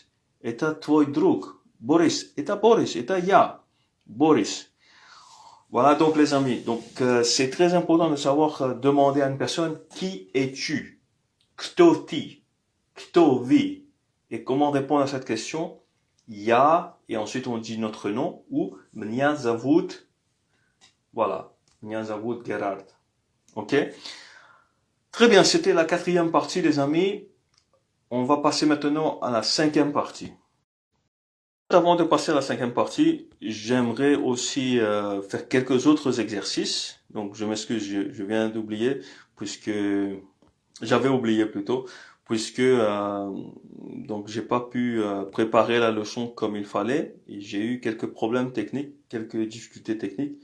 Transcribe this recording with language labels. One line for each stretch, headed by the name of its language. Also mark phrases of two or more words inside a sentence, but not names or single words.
Russian: Это твой друг, Борис, Это я, Борис.
French: Voilà donc les amis, donc c'est très important de savoir demander à une personne qui es-tu,
Russian: Кто ты, Кто вы.
French: Et comment répondre à cette question? Ya, et ensuite on dit notre nom, ou
Russian: Меня зовут,
French: voilà,
Russian: Меня зовут
French: Gerard. Ok? Très bien, c'était la quatrième partie les amis. On va passer maintenant à la cinquième partie. Avant de passer à la cinquième partie, j'aimerais aussi faire quelques autres exercices. Donc je m'excuse, je viens d'oublier, j'avais oublié plutôt, puisque donc j'ai pas pu préparer la leçon comme il fallait et j'ai eu quelques problèmes techniques, quelques difficultés techniques.